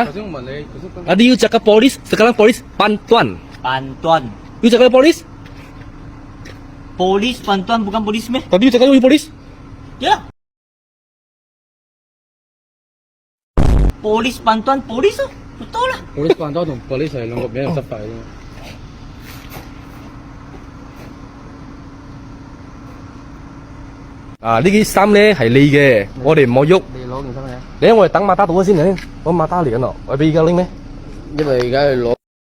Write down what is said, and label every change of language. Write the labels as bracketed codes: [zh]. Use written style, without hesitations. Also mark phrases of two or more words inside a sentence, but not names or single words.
[ms] Tadi you cakap polis, sekarang polis bantuan. Bantuan. You cakap polis? Polis bantuan bukan polis meh? Tadi you cakap you polis? Ya. Polis bantuan polis tu. Betul lah. [yue] Polis bantuan 同 police 係兩個比較執法嘅。啊，呢啲衫咧係你嘅，我哋唔好喐。你攞件衫嘅？你我哋等馬打到先嚟，我馬打嚟緊咯，我俾而家拎咩？因為而家係攞。